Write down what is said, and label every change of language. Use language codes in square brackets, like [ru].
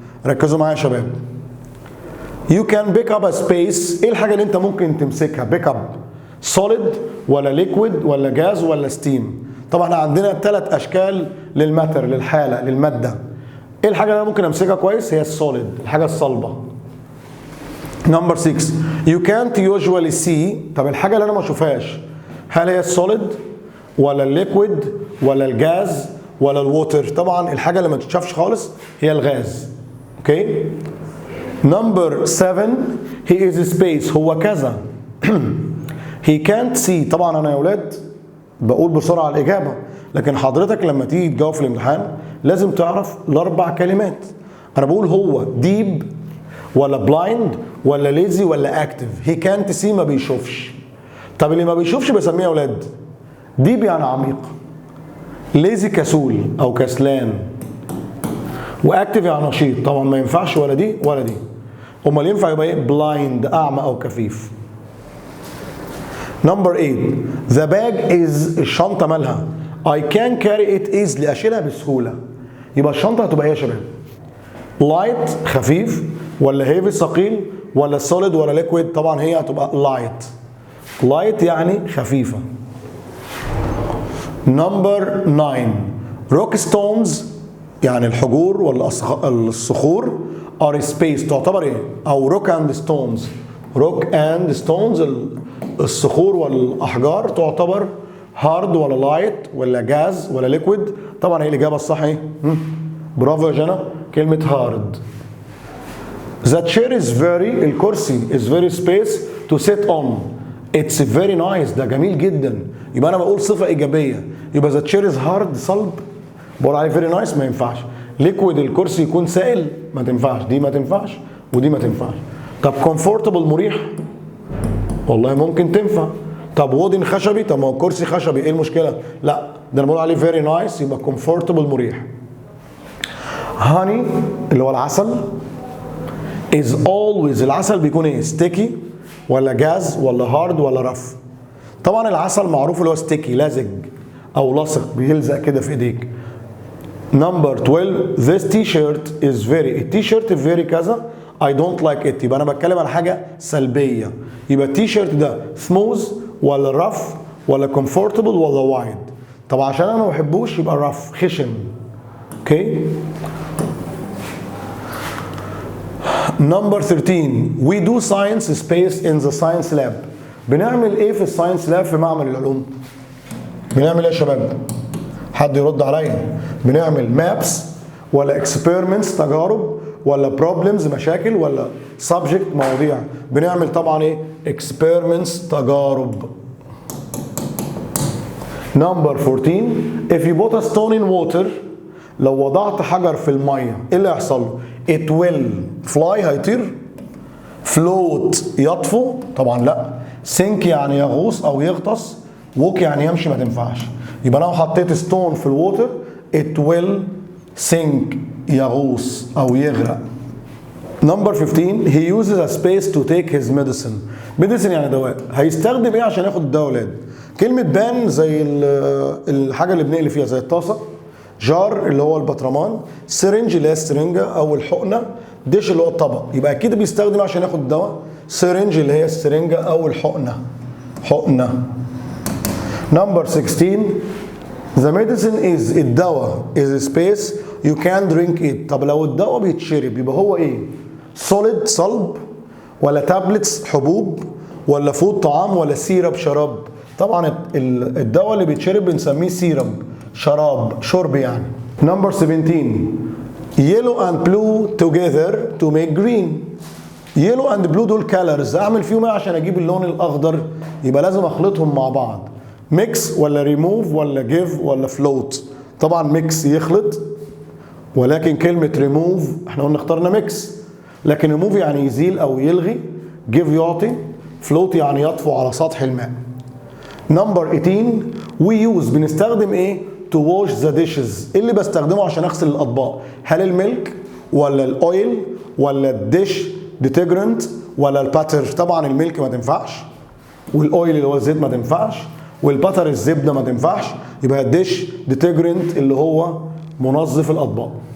[ar] ركزوا معايا يا شباب. [en] You can pick up a space. [ar] ايه الحاجه اللي انت ممكن تمسكها؟ [en] pick up solid [ar] ولا liquid ولا جاز ولا ستيم؟ طبعا احنا عندنا 3 اشكال للماتر، للحاله، للماده. ايه الحاجه اللي انا ممكن امسكها كويس؟ هي السوليد، الحاجه الصلبه. [en] Number 6 you can't usually see. [ar] طب الحاجه اللي انا ما اشوفهاش هل هي السوليد ولا الليكويد ولا الجاز ولا الووتر؟ طبعا الحاجه اللي ما تتشافش خالص هي الغاز. اوكي. [en] Number 7 he is space. [ar] هو كذا. [en] he can't see. [ar] طبعا انا يا اولاد بقول بسرعه الاجابه، لكن حضرتك لما تيجي تجاوب في الامتحان لازم تعرف ال4 كلمات. انا بقول هو ديب ولا بلايند ولا ليزي ولا اكتف. هي كانت سي ما بيشوفش. طب اللي ما بيشوفش بسميه يا اولاد ديب يعني عميق، ليزي كسول او كسلان، واكتف يعني نشيط. طبعا ما ينفعش ولا دي ولا دي. امال ينفع يبقى ايه؟ بلايند اعمى او كفيف. [en] number 8 the bag is [ar] الشنطه مالها؟ [en] I can carry it easily [ar] اشيلها بسهوله. يبقى الشنطه هتبقى ايه يا شباب؟ لايت خفيف ولا هيفي ثقيل ولا سوليد ولا ليكويد؟ طبعا هي هتبقى لايت. لايت يعني خفيفه. نمبر 9 روك ستونز يعني الحجور ولا الصخور ار سبيس تعتبر ايه؟ او روك اند ستونز روك اند ستونز، الصخور والاحجار تعتبر هارد ولا لايت ولا جاز ولا ليكويد؟ طبعا هي الاجابه الصح ايه؟ برافو يا جنى، كلمه هارد. [en] The chair is very، الكرسي is very space to sit on. It's very nice، [ar] ده جميل جدا. يبقى انا بقول صفه ايجابيه. يبقى [en] the chair is hard [ar] صلب، بقول عليه [en] very nice [ar] ما ينفعش. liquid الكرسي يكون سائل ما تنفعش، دي ما تنفعش ودي ما تنفعش. طب comfortable مريح، والله ممكن تنفع. طب وودن خشبي، طب ما هو الكرسي خشبي ايه المشكله؟ لا ده انا بقول عليه [en] very nice [ar] يبقى comfortable مريح. honey اللي هو العسل [en] is always، [ar] العسل بيكون ايه؟ sticky ولا جاز ولا هارد ولا رف؟ طبعا العسل معروف اللي هو sticky لزج او لصق بيلزق كده في ايديك. [en] number 12 this t-shirt is very، التيشيرت very كذا I don't like it، [ar] يبقى انا بتكلم على حاجه سلبيه. يبقى التيشيرت ده smooth ولا رف ولا comfortable ولا وايد؟ طب عشان انا ما بحبوش يبقى رف خشن. اوكي. [en] Number 13 we do science space in the science lab. [ar] بنعمل ايه في الساينس لاب في معمل العلوم؟ بنعمل ايه يا شباب؟ حد يرد عليا. بنعمل مابس ولا اكسبيرمنتس تجارب ولا بروبلمز مشاكل ولا سبجكت مواضيع؟ بنعمل طبعا ايه؟ اكسبيرمنتس تجارب. نمبر 14 [en] if you put a stone in water، [ar] لو وضعت حجر في الميه ايه اللي هيحصل له؟ [en] it will fly [ar] هيطير، float يطفو طبعا لا، sink يعني يغوص او يغطس، walk يعني يمشي ما تنفعش. يبقى انا لو حطيت ستون في الووتر [en] it will sink [ar] يغوص او يغرق. [en] Number 15 he uses a space to take his medicine. [ar] medicine يعني دواء، هيستخدم ايه عشان ياخد الدواء ولاد؟ كلمة بان زي الحاجة اللي بنقلي فيها زي الطاسة، جار اللي هو البطرمان، سرنج اللي هي السرنجة او الحقنة، ديش اللي هو الطبق. يبقى اكيد بيستخدم عشان ياخد الدواء سرنج اللي هي السرنجة او الحقنة، حقنة. [en] number 16 the medicine is، [ar] الدواء [en] is a space you can drink it. [ar] طب لو الدواء بيتشرب يبقى هو ايه؟ solid صلب ولا tablets حبوب ولا فود طعام ولا سيرب شراب؟ طبعا الدواء اللي بيتشرب بنسميه سيرب، شراب، شرب يعني. [en] Number 17 yellow and blue together to make green. yellow and blue [ar] دول colors، اعمل فيهم ايه عشان اجيب اللون الاخضر؟ يبقى لازم اخلطهم مع بعض. ميكس ولا ريموف ولا جيف ولا فلوت؟ طبعا ميكس يخلط، ولكن كلمة ريموف احنا قلنا اخترنا ميكس، لكن ريموف يعني يزيل او يلغي، جيف يعطي، فلوت يعني يطفو على سطح الماء. [en] number 18 we use، [ar] بنستخدم ايه؟ [en] to wash the dishes. [ar] ايه اللي بستخدمه عشان اغسل الاطباق؟ هل الميلك ولا الاويل ولا الديش ديترجنت ولا الباتر؟ طبعا الميلك ما تنفعش، والاويل اللي هو الزيت ما تنفعش، والباتر الزبده ما تنفعش. يبقى الديش ديترجنت اللي هو منظف الاطباق.